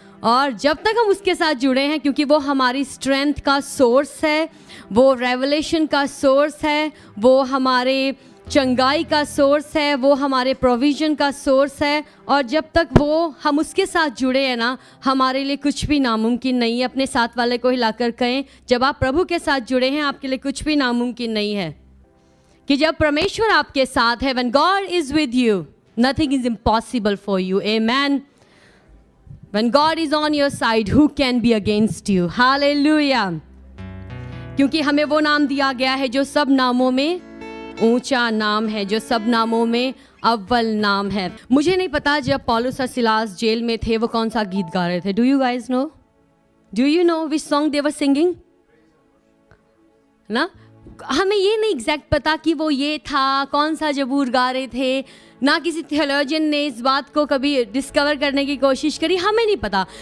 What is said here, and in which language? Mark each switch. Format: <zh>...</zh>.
<hi>और जब तक हम उसके साथ जुड़े हैं, क्योंकि वो हमारी स्ट्रेंथ का सोर्स है, वो रेवलेशन का सोर्स है, वो हमारे चंगाई का सोर्स है, वो हमारे प्रोविज़न का सोर्स है, और जब तक वो हम उसके साथ जुड़े हैं ना, हमारे लिए कुछ भी नामुमकिन नहीं है। अपने साथ वाले को हिलाकर कहें, जब आप प्रभु के साथ जुड़े हैं आपके लिए कुछ भी नामुमकिन नहीं है। कि जब परमेश्वर आपके साथ है,</hi> <en>when God is with you, nothing is impossible for you. Amen. When God is on your side, who can be against you? Hallelujah.</en> <hi>क्योंकि हमें वो नाम दिया गया है जो सब नामों में ऊंचा नाम है, जो सब नामों में अव्वल नाम है। मुझे नहीं पता जब पौलुस और सिलास जेल में थे वो कौन सा गीत गा रहे थे।</hi> <en>Do you guys know? Do you know which song they were singing?</en> <hi>ना, हमें ये नहीं एग्जैक्ट पता कि वो ये था, कौन सा जबूर गा रहे थे, ना किसी थियोलॉजियन ने इस बात को कभी डिस्कवर करने की कोशिश करी, हमें नहीं पता।</hi>